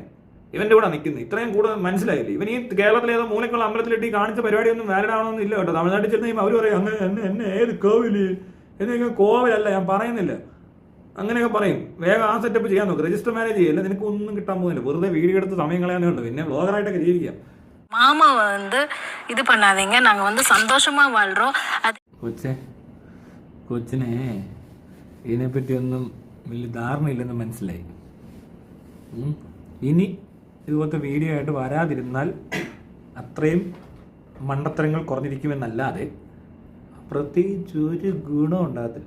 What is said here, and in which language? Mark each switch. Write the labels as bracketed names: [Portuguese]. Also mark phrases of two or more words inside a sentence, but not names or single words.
[Malayalam] ഇവന്റെ കൂടെ നിൽക്കുന്നത് ഇത്രയും കൂടെ മനസ്സിലായില്ലേ? ഇവൻ ഈ കേരളത്തിലെ ഏതോ മൂലക്കുള്ള അമ്പലത്തിലിട്ട് ഈ കാണിച്ച പരിപാടിയൊന്നും വാലിഡ് ആവണമെന്ന് ഇല്ല കേട്ടോ. തമിഴ്നാട്ടിൽ ചെന്ന് കഴിയുമ്പോൾ അവർ പറയും അങ്ങനെ എന്നെ ഏത് കോവില് എന്നൊക്കെ. കോവിലല്ല ഞാൻ പറയുന്നില്ല, അങ്ങനെയൊക്കെ പറയും. വേഗം ആ സെറ്റപ്പ് ചെയ്യാൻ നോക്ക്. [English] register marriage [Malayalam] ചെയ്യല്ല, നിനക്ക് ഒന്നും കിട്ടാൻ പോകുന്നില്ല. വെറുതെ വീഡിയോ എടുത്ത് സമയം കളയാനേ ഉള്ളൂ. പിന്നെ വ്ളോഗറായിട്ടൊക്കെ ജീവിക്കാം. [Tamil] மாமாவை வந்து இது பண்ணாதீங்க, நாங்க வந்து சந்தோஷமா வாழ்றோம். அது [Malayalam] കൊച്ചിനെ ഇതിനെപ്പറ്റിയൊന്നും വലിയ ധാരണയില്ലെന്ന് മനസ്സിലായി. ഇനി ഇതുപോലത്തെ വീഡിയോ ആയിട്ട് വരാതിരുന്നാൽ അത്രയും മണ്ടത്തരങ്ങൾ കുറഞ്ഞിരിക്കുമെന്നല്ലാതെ പ്രത്യേകിച്ച് ഒരു ഗുണം ഉണ്ടാകത്തില്ല.